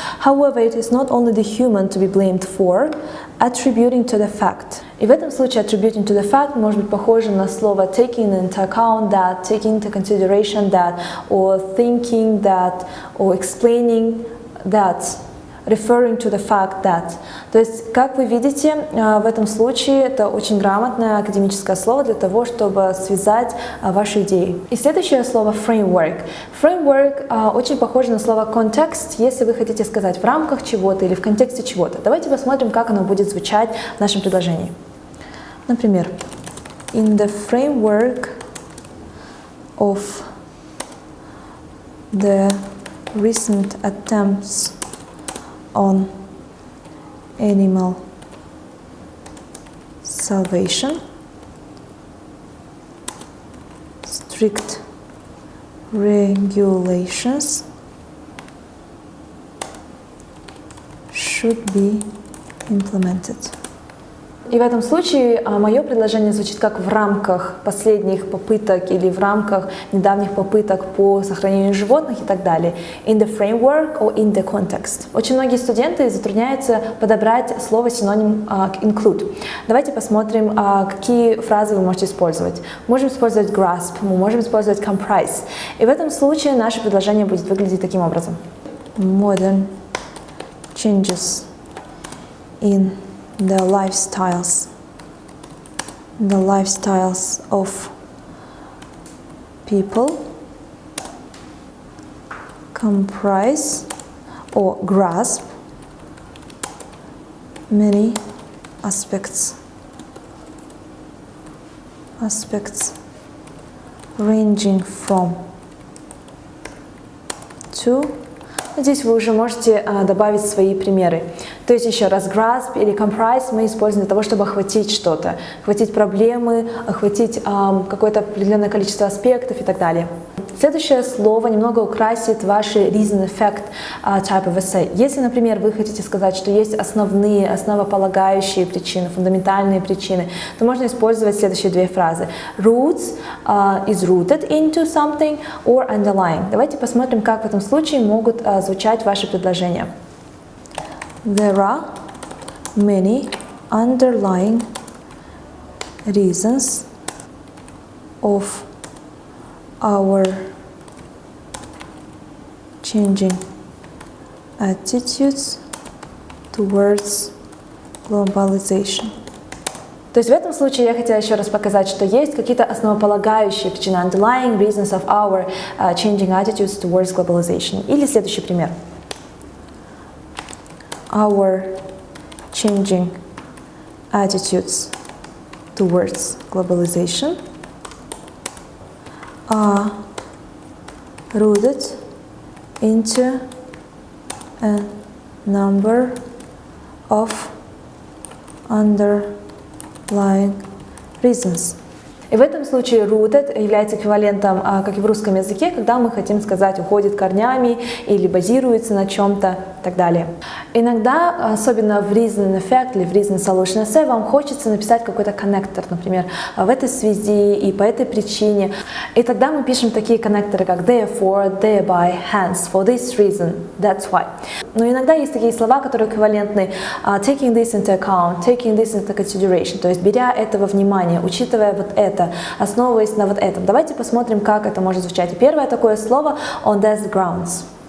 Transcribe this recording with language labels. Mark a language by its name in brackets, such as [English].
[English] However, it is not only the human to be blamed for attributing to the fact. [Russian] И в этом случае [English] attributing to the fact [Russian] может быть похоже на слово [English] taking into account that, taking into consideration that, or thinking that, or explaining that, referring to the fact that. [Russian] То есть, как вы видите, в этом случае это очень грамотное академическое слово для того, чтобы связать ваши идеи. И следующее слово framework. Framework очень похоже на слово context, если вы хотите сказать в рамках чего-то или в контексте чего-то. Давайте посмотрим, как оно будет звучать в нашем предложении. [English] Например, in the framework of the recent attempts on animal salvation, strict regulations should be implemented. [Russian] И в этом случае мое предложение звучит как в рамках последних попыток или в рамках недавних попыток по сохранению животных и так далее. [English] In the framework or in the context. [Russian] Очень многие студенты затрудняются подобрать слово-синоним include. Давайте посмотрим, какие фразы вы можете использовать. Мы можем использовать grasp, мы можем использовать comprise. И в этом случае наше предложение будет выглядеть таким образом. [English] Modern changes in the lifestyles of people comprise or grasp many aspects ranging from to [Russian] Здесь вы уже можете добавить свои примеры. То есть еще раз, grasp или comprise мы используем для того, чтобы охватить что-то, охватить проблемы, охватить какое-то определенное количество аспектов и так далее. Следующее слово немного украсит ваши [English] reason effect type of essay. [Russian] Если, например, вы хотите сказать, что есть основные, основополагающие причины, фундаментальные причины, то можно использовать следующие две фразы. [English] Roots is rooted into something or underlying. [Russian] Давайте посмотрим, как в этом случае могут звучать ваши предложения. [English] There are many underlying reasons of our changing attitudes towards globalization. [Russian] То есть в этом случае я хотела еще раз показать, что есть какие-то основополагающие причины, [English] underlying reasons of our changing attitudes towards globalization. [Russian] Или следующий пример. [English] Our changing attitudes towards globalization are rooted into a number of underlying reasons. [Russian] И в этом случае rooted является эквивалентом, как и в русском языке, когда мы хотим сказать уходит корнями или базируется на чем-то и так далее. Иногда, особенно в [English] reason effect [Russian] или в [English] reason solution essay, [Russian] вам хочется написать какой-то коннектор, например, в этой связи и по этой причине. И тогда мы пишем такие коннекторы, как [English] therefore, thereby, hence, for this reason, that's why. [Russian] Но иногда есть такие слова, которые эквивалентны [English] taking this into account, taking this into consideration, [Russian] то есть беря это во внимание, учитывая вот это, основываясь на вот этом. Давайте посмотрим, как это может звучать. И первое такое слово [English] on these grounds.